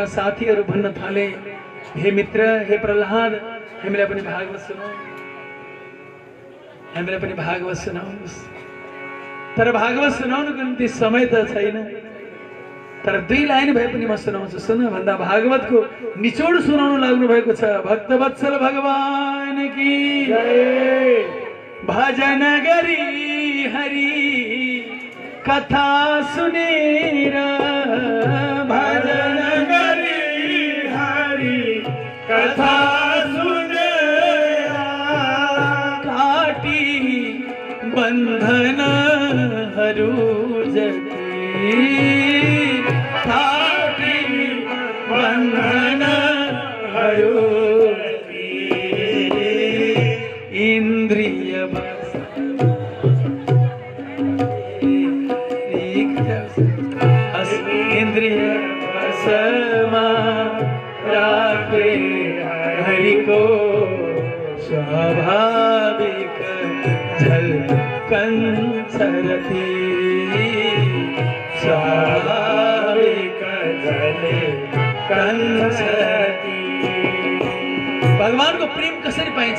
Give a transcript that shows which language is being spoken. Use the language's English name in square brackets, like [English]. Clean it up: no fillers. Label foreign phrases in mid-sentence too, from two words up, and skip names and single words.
[Nepali] साथीहरू भन्न थाले हे मित्र हे प्रहलाद हामीलाई पनि भागवत सुनाऊ हामीलाई पनि भागवत सुनाउनुहोस् तर भागवत सुनाउनुको निम्ति समय त छैन तर दुई लाइन भए पनि म सुनाउँछु सुन भन्दा भागवतको निचोड सुनाउनु लाग्नु भएको छ भक्तवत्सल [Hindi] भगवान की जय [Nepali] भजन गरी हरि कथा सुनेर भजन गरी हरि कथा सुनेर काटी बंधन हरू जती काटी बंधन हरू इंद्रिय बस इंद्रिय बसमा राखे हरि को स्वाभाविक झलकन सरती स्वाभाविक झलकन सरती भगवान को प्रेम कसरी पाइन्छ